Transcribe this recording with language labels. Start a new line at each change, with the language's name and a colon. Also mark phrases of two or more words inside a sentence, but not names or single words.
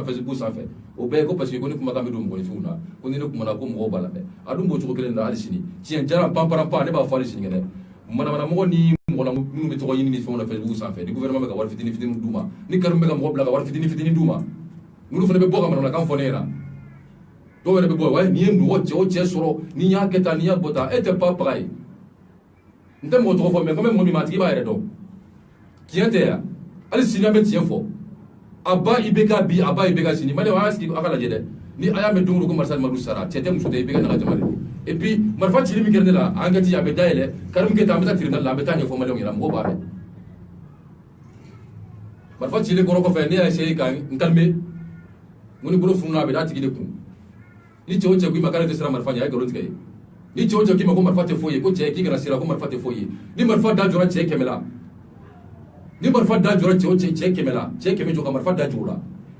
Bambara: Facebook sanfɛ o bɛɛ ko parce que ko ne kumakan bɛ don mɔgɔninfinw na ko ni ne kumana ko mɔgɔw b'a lamɛn a dun b'o cogo kelen na hali sini tiɲɛ jara panparanpan ne b'a fɔ hali sini dɛ manamanamɔgɔ ni mɔgɔ minnu bɛ tɔgɔ ɲini ni fɛnw na Facebook sanfɛ ni gouvernement bɛ ka wari fitini fitini d'u ma ni Karim bɛ ka mɔgɔ bila ka wari fitini fitini d'u ma n'olu fana bɛ bɔ ka manamanakan fɔ ne ɲɛna dɔw yɛrɛ bɛ bɔ wa n'i ye mɔgɔ cɛ o cɛ sɔrɔ n'i y'a kɛ tan n'i y'a bɔ tan e tɛ
French: pas pareil
Bambara: n tɛ mɔgɔ tɔgɔ fɔ
French: mais comme
Bambara: mɔgɔ min ma a tigi b'a yɛrɛ dɔn tiɲɛ tɛ yan hali sini an bɛ tiɲɛ fɔ a ba IBK bi a ba IBK sini Maliɲɛnw a y'a sigi a ka lajɛ dɛ ni a y'a mɛn don o don ko Marisali Madu sara cɛ tɛ muso tɛ IBK naga jama de
French: et puis
Bambara: marifa cili min kɛra ne la enquête a bɛ dayɛlɛ Karim Keita an bɛ taa tribunal la an bɛ taa ɲɛfɔ Maliɲɛnw ɲɛna mɔgɔw b'a mɛn marifa cilen kɔrɔ kɔfɛ ne y'a essayé ka n calmer n ko ni bolo fununa a bɛ d'a tigi de kun ni cɛ o cɛ k'i ma k'ale tɛ siran marifa ɲɛ a ye nkalon tigɛ ye ni cɛ o cɛ k'i ma ko marifa tɛ foyi ye ko cɛ k'i kana siran ko marifa tɛ foyi ye ni marifa da jɔra cɛ 100 la ni marifa da jɔra cɛ o cɛ 100 la cɛ 100 jɔ ka marifa da jɔ o la